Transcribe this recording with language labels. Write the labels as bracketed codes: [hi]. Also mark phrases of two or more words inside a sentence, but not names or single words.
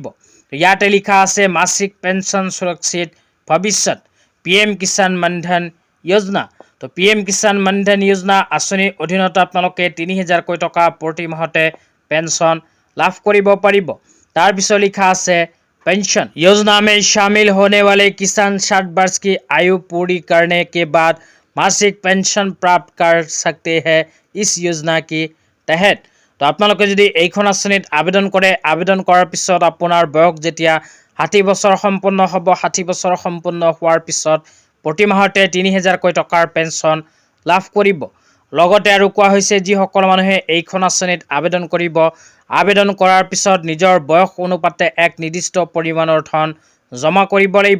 [as] ইয়াতে লিখা আছে মাসিক পেঞ্চন সুৰক্ষিত ভৱিষ্যত PM কিষাণ মানধন যোজনা। তো PM কিষাণ মানধন যোজনা আঁচনিৰ অধীনত আপোনালোকে 3000কৈ টকা প্ৰতি মাহতে পেঞ্চন লাভ কৰিব পাৰিব। [hi] তাৰপিছত লিখা আছে पेंशन योजना में शामिल होने वाले किसान 60 वर्ष की आयु पूरी करने के बाद मासिक पेंशन प्राप्त कर सकते हैं इस योजना के तहत। [as] तो আপোনালোকে যদি এইখন আঁচনিত আবেদন কৰে, আবেদন কৰাৰ পিছত আপোনাৰ বয়স যেতিয়া 60 বছৰ সম্পূৰ্ণ হ'ব, 60 বছৰ সম্পূৰ্ণ হোৱাৰ পিছত প্ৰতি মাহতে 3000কৈ টকাৰ পেঞ্চন লাভ কৰিব। লগতে আৰু কোৱা হৈছে যিসকল মানুহে এইখন আঁচনিত আবেদন কৰিব, আবেদন কৰাৰ পিছত নিজৰ বয়স অনুপাতে এক নিৰ্দিষ্ট পৰিমাণৰ ধন জমা কৰিব লাগিব।